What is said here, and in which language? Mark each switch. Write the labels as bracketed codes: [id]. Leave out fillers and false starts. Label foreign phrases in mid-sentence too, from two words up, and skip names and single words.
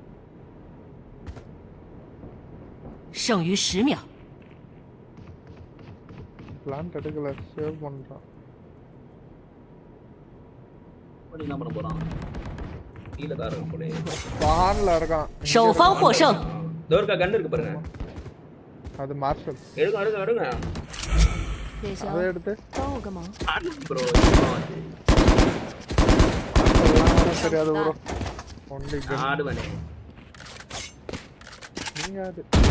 [zh] 剩余10秒。 [ta] பிளான் எடுக்கல, சேவ் பண்றான். என்ன பண்ண போறான்? கீழ தான் இருக்கான் போல. பான்ல இருக்கான். [zh] 守方获胜。 [ta] தோர்க்கா கன் இருக்கு பாருங்க. அது மார்ஷல். எடுங்க. அதை எடுத்து. [zh] 帮我个忙。 [ta] ப்ரோ. தெரியாது ப்ரோ. [en] only gun. [ta] ஆடுவனே. நீங்க அது.